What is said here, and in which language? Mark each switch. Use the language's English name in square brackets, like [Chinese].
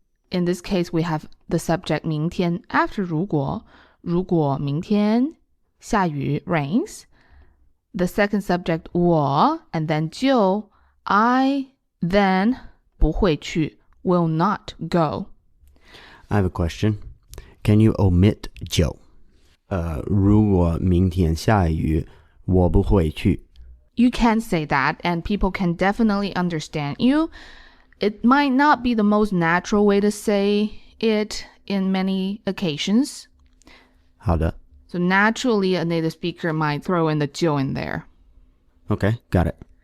[English] In this case, we have the subject 明天 after [Chinese] 如果明天下雨 [English] rains. The second subject 我 and then 就 I then [Chinese] 不会去 [English] will not go. I have a question. Can you omit 就? [Chinese] 如果明天下雨，我不会去。 [English] You can say that, and people can definitely understand you. It might not be the most natural way to say it in many occasions. [Chinese] 好的。 [English] So naturally, a native speaker might throw in the 就 in there. Okay, got it.